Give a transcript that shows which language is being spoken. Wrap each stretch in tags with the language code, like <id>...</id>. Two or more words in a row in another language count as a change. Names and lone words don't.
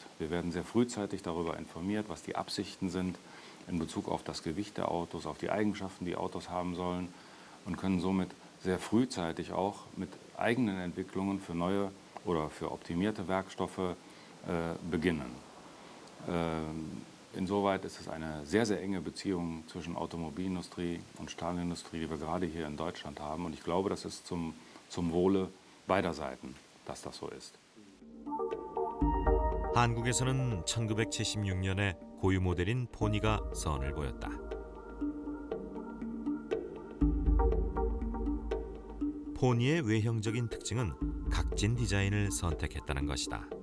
<de>Wir werden sehr frühzeitig darüber informiert, was die Absichten sind in Bezug auf das Gewicht der Autos, auf die Eigenschaften, die Autos haben sollen und können somit sehr frühzeitig auch mit eigenen Entwicklungen für neue oder für optimierte Werkstoffe beginnen. Insoweit ist es eine sehr, sehr enge Beziehung zwischen Automobilindustrie und Stahlindustrie, die wir gerade hier in Deutschland haben. Und ich glaube, das ist zum Wohle beider Seiten, dass das so ist.</de> <ko>한국에서는 1976년에 고유 모델인 포니가 선을 보였다. 포니의 외형적인 특징은 각진 디자인을 선택했다는 것이다.</ko>